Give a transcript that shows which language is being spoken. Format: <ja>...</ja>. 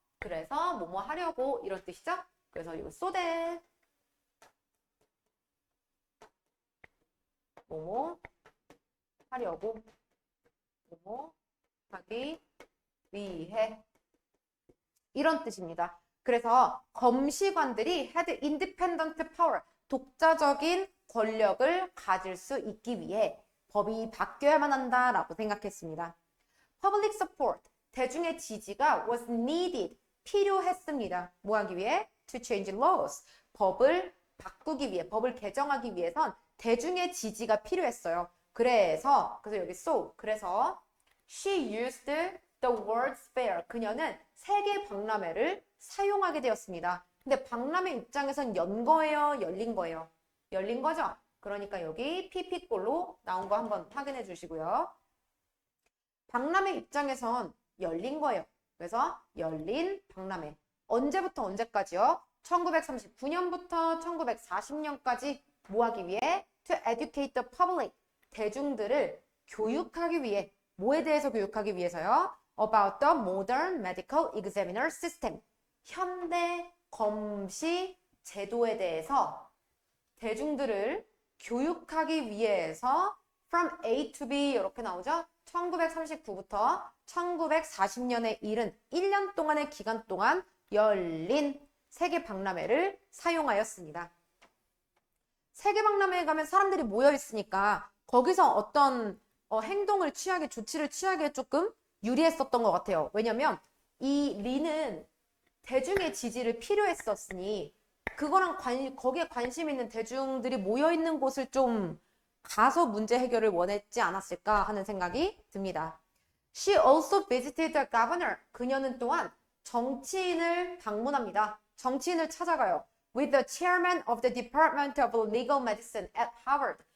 <ko>그래서 뭐뭐 하려고 이런 뜻이죠? 그래서 이거</ko> <en>so that</en> <ko>뭐뭐 하려고 뭐뭐 하기 위해 이런 뜻입니다. 그래서 검시관들이</ko> <en>had independent power</en> <ko>독자적인 권력을 가질 수 있기 위해 법이 바뀌어야만 한다라고 생각했습니다.</ko> <en>Public support</en> <ko>대중의 지지가</ko> <en>was needed</en> <ko>필요했습니다. 뭐 하기 위해?</ko> <en>To change laws</en> <ko>법을 바꾸기 위해 법을 개정하기 위해선 대중의 지지가 필요했어요. 그래서 여기 so 그래서</ko> <en>she used the word fair</en> <ko>그녀는 세계 박람회를 사용하게 되었습니다. 근데 박람회 입장에선 연 거예요? 열린 거예요? 열린 거죠? 그러니까 여기 pp꼴로 나온 거 한번 확인해 주시고요. 박람회 입장에선 열린 거예요. 그래서 열린 박람회. 언제부터 언제까지요? 1939년부터 1940년까지 뭐 하기 위해?</ko> <en>To educate the public.</en> <ko>대중들을 교육하기 위해. 뭐에 대해서 교육하기 위해서요?</ko> <en>About the modern medical examiner system.</en> <ko>현대 검시 제도에 대해서 대중들을 교육하기 위해서</ko> <en>from A to B</en> <ko>이렇게 나오죠? 1939부터 1940년에 이른 1년 동안의 기간 동안 열린 세계 박람회를 사용하였습니다. 세계 박람회에 가면 사람들이 모여 있으니까 거기서 어떤 행동을 취하게 조치를 취하기에 조금 유리했었던 것 같아요. 왜냐면 이 리는 대중의 지지를 필요했었으니 그거랑 거기에 관심 있는 대중들이 모여 있는 곳을 좀 가서 문제 해결을 원했지 않았을까 하는 생각이 듭니다.</ko> <en>She also visited the governor.</en> <ko>그녀는 또한 정치인을 방문합니다. 정치인을 찾아가요.</ko> <en>With the chairman of the Department of Legal Medicine at Harvard.</en>